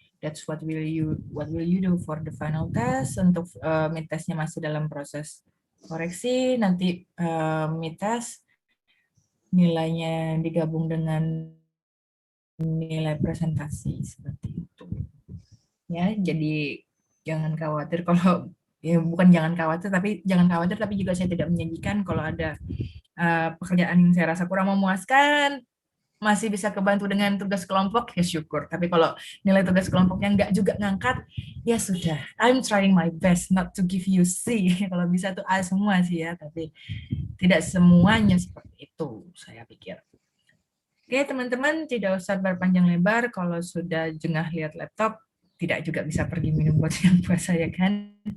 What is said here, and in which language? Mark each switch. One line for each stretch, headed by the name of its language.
English: That's what will you do for the final test.
Indonesian: Untuk mid testnya masih dalam proses koreksi. Nanti mid test nilainya digabung dengan nilai presentasi seperti itu. Ya, jadi jangan khawatir kalau ya bukan jangan khawatir tapi juga saya tidak menjanjikan kalau ada pekerjaan yang saya rasa kurang memuaskan masih bisa kebantu dengan tugas kelompok, ya syukur. Tapi kalau nilai tugas kelompoknya nggak juga ngangkat, ya sudah.
English: I'm trying my best not to give you C.
Indonesian: Kalau bisa tuh A semua sih ya, tapi tidak semuanya seperti itu, saya pikir. Oke, teman-teman, tidak usah berpanjang lebar. Kalau sudah jengah lihat laptop, tidak juga bisa pergi minum buat yang puasa ya kan.